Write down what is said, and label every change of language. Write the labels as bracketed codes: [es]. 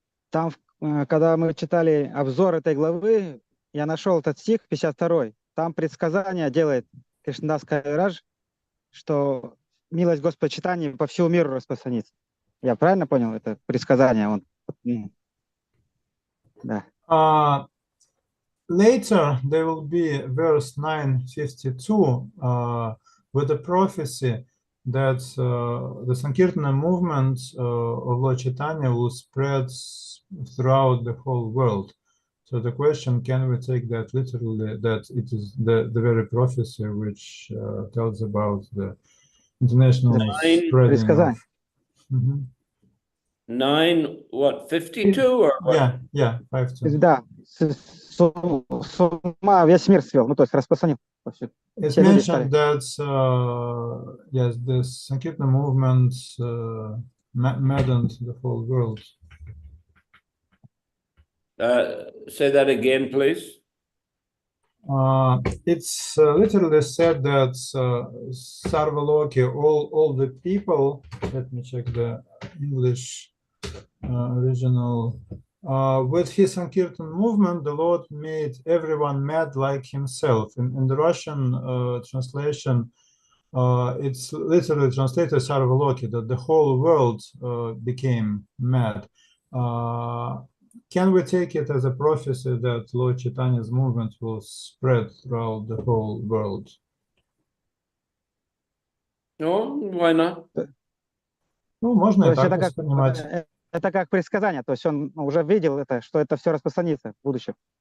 [ru] Там, когда мы читали обзор этой главы, я нашел этот стих, 52-й. Там предсказание делает Кришнадас Кавирадж, что милость Господа Чайтаньи по всему миру распространится. Я правильно понял это предсказание? Да. [en] Later there will be verse 952 with a prophecy that the Sankirtana movement of Lord Chaitanya will spread throughout the whole world. So the question, can we take that literally, that it is the very prophecy which tells about the international spreading of... 9, 52 or what? Yeah, 52. [ru] Да, с ума весь мир свел, ну то есть распространил. [en] It's mentioned that, yes, the Sankirtana movement maddened the whole world. Say that again, please. It's literally said that Sarvaloki, all the people, let me check the English original, with his Sankirtan movement, the Lord made everyone mad like himself. In the Russian translation, it's literally translated Sarvaloki, that the whole world became mad. Can we take it as a prophecy that Lord Chaitanya's movement will spread throughout the whole world? No, why not? [ru] Ну, можно и так воспринимать. Это как предсказание, то есть он уже видел это, что это все распространится в будущем.